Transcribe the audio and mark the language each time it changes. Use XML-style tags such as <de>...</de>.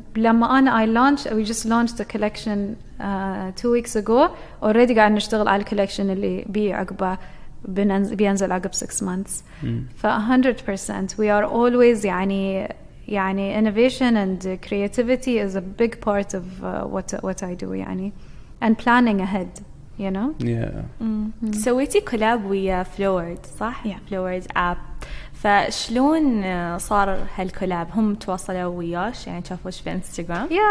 <ar>لما أنا</ar> <en>we just launched a collection 2 weeks ago.</en> <ar>already قاعد نشتغل على collection اللي عقبه بينزل عقب 6 months.</ar> <en>ف 100% we are always</en> <ar>يعني</ar> <en>innovation and creativity is a big part of what I do يعني and planning ahead, you know.</en> <ar>سويتي كولاب ويا فلورد صح؟ فلورد اب. فشلون صار هالكولاب؟ هم تواصلوا وياش يعني شافوش في انستغرام؟</ar>